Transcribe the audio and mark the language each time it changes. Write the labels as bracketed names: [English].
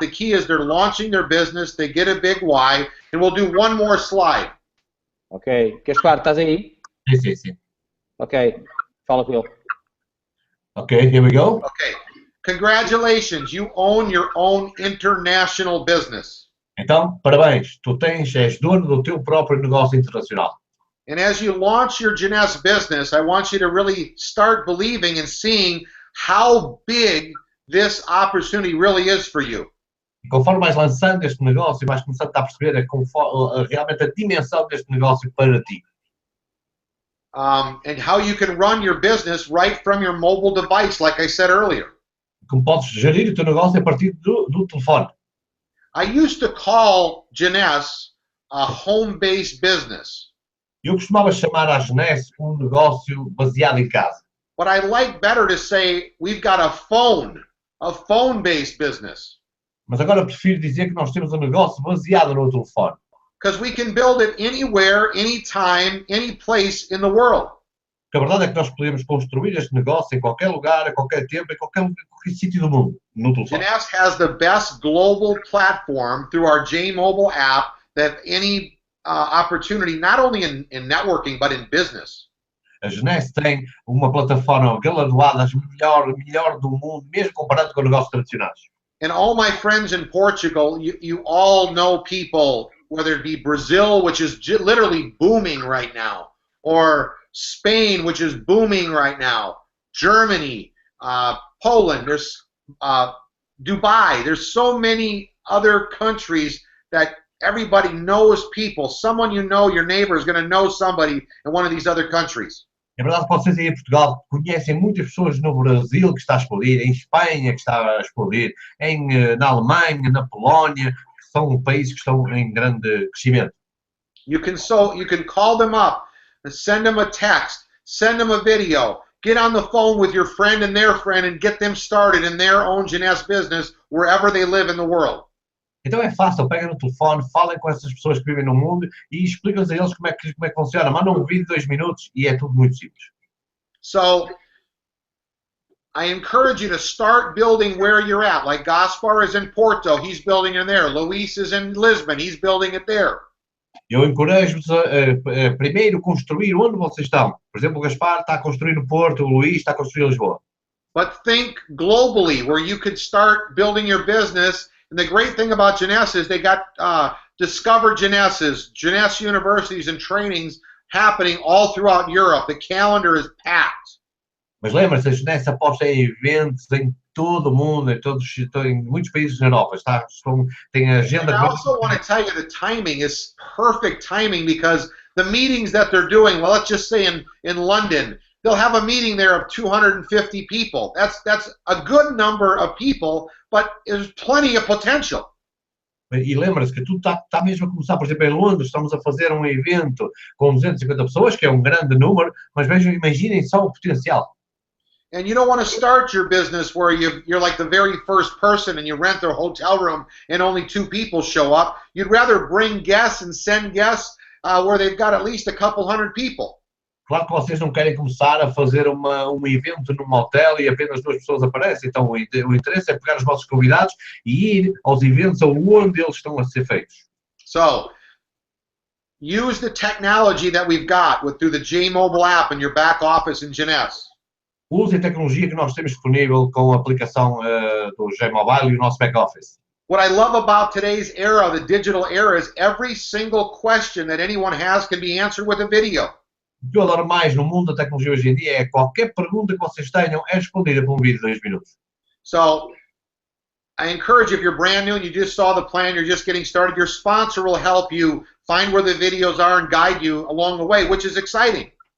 [English] The key is they're launching their business, they get a big why, and we'll do one more slide. [Portuguese] Ok. Gaspar, estás aí? Sim. Ok. Fala com ele. [English] Okay, here we go. Okay. Congratulations, you own your own international business. [Portuguese] Então, parabéns, és dono do teu próprio negócio internacional. [English] And as you launch your Jeunesse business, I want you to really start believing and seeing how big this opportunity really is for you. [Portuguese] E conforme vais lançando este negócio, vais começando a perceber realmente a dimensão deste negócio para ti. [English] And how you can run your business right from your mobile device, like I said earlier. [Portuguese] Como podes gerir o teu negócio a partir do telefone. [English] I used to call Jeunesse a home-based business. [Portuguese] Eu costumava chamar a Jeunesse negócio baseado em casa. [English] But I like better to say we've got a phone-based business. [Portuguese] Mas agora prefiro dizer que nós temos um negócio baseado no telefone. [English] Because we can build it anywhere, anytime, any place in the world. [Portuguese] Porque a verdade é que nós podemos construir este negócio em qualquer lugar, a qualquer tempo, em qualquer sítio do mundo, no telefone. [English] Jeunesse has the best global platform through our J-Mobile app that any opportunity, not only in networking, but in business. [Portuguese] A Jeunesse tem uma plataforma galardoada, melhor do mundo, mesmo comparado com negócios tradicionais. [English] And all my friends in Portugal, you all know people, whether it be Brazil, which is literally booming right now, or Spain, which is booming right now, Germany, Poland, there's Dubai. There's so many other countries that everybody knows people. Someone you know, your neighbor, is going to know somebody in one of these other countries. [Portuguese] É verdade que vocês aí em Portugal conhecem muitas pessoas no Brasil que está a explodir, em Espanha que está a explodir, na Alemanha, na Polónia, que são países que estão em grande crescimento. [English] You can call them up, send them a text, send them a video, get on the phone with your friend and get them started in their own Jeunesse business wherever they live in the world. [Portuguese] Então é fácil, pega no telefone, falem com essas pessoas que vivem no mundo e explicam-lhes a eles como é que funciona. Mandam um vídeo de 2 minutos e é tudo muito simples. [English] So, I encourage you to start building where you're at. Like Gaspar is in Porto, he's building in there. Luis is in Lisbon, he's building it there. [Portuguese] Eu encorajo-vos a primeiro construir onde vocês estão. Por exemplo, o Gaspar está a construir no Porto, o Luís está a construir em Lisboa. [English] But think globally, where you could start building your business. And the great thing about Jeunesse is they got Discover Jeunesses, Jeunesse universities and trainings happening all throughout Europe. The calendar is packed. [Portuguese] Mas lembra-se, a Jeunesse aposta em eventos em todo o mundo, em muitos países na Europa. Tem a agenda. [English] And I also want to tell you the timing is perfect timing because the meetings that they're doing, well, let's just say in London, they'll have a meeting there of 250 people. That's a good number of people, but there's plenty of potential. [Portuguese] E lembra-se que tudo está mesmo a começar, por exemplo, em Londres, estamos a fazer um evento com 250 pessoas, que é um grande número, mas vejam, imaginem só o potencial. [English] And you don't want to start your business where you're like the very first person and you rent a hotel room and only 2 people show up. You'd rather bring guests and send guests where they've got at least a couple hundred people. [Portuguese] Claro que vocês não querem começar a fazer um evento num hotel e apenas 2 pessoas aparecem. Então o interesse é pegar os vossos convidados e ir aos eventos onde eles estão a ser feitos. [English] So, use the technology that we've got through the J Mobile app in your back office in Jeunesse. [Portuguese] Use a tecnologia que nós temos disponível com a aplicação do J-Mobile e o nosso back-office. [English] What I love about today's era, the digital era, is every single question that anyone has can be answered with a video. [Portuguese] O que eu adoro mais no mundo da tecnologia hoje em dia é qualquer pergunta que vocês tenham é respondida por um vídeo de 2 minutos. [English] So, I encourage you, if you're brand new and you just saw the plan, you're just getting started, your sponsor will help you find where the videos are and guide you along the way, which is exciting.